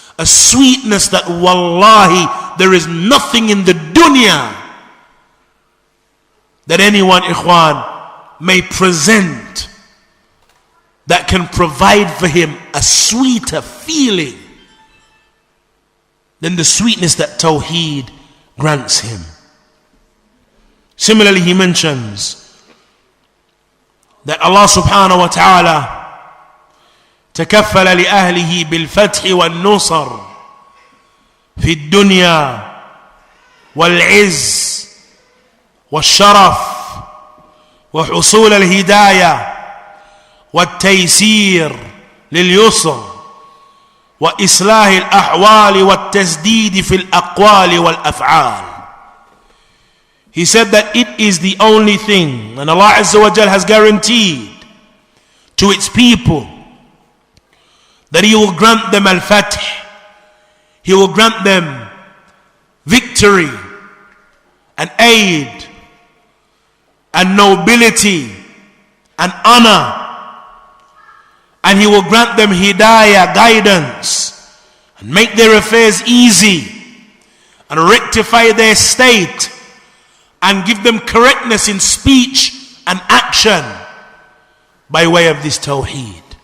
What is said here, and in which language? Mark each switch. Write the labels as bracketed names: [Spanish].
[English] A sweetness that, wallahi, there is nothing in the dunya that anyone, ikhwan, may present that can provide for him a sweeter feeling than the sweetness that Tawheed grants him. Similarly, he mentions that [Arabic] Allah subhanahu wa ta'ala تكفل لأهله بالفتح والنصر في الدنيا والعز والشرف وحصول الهداية والتيسير لليسر وإصلاح الأحوال والتسديد في الأقوال والأفعال. [English] He said that it is the only thing, and Allah Azza wa Jal has guaranteed to its people that He will grant them al-Fath, He will grant them victory and aid and nobility and honor, and He will grant them hidayah, guidance, and make their affairs easy and rectify their state and give them correctness in speech and action by way of this Tawheed.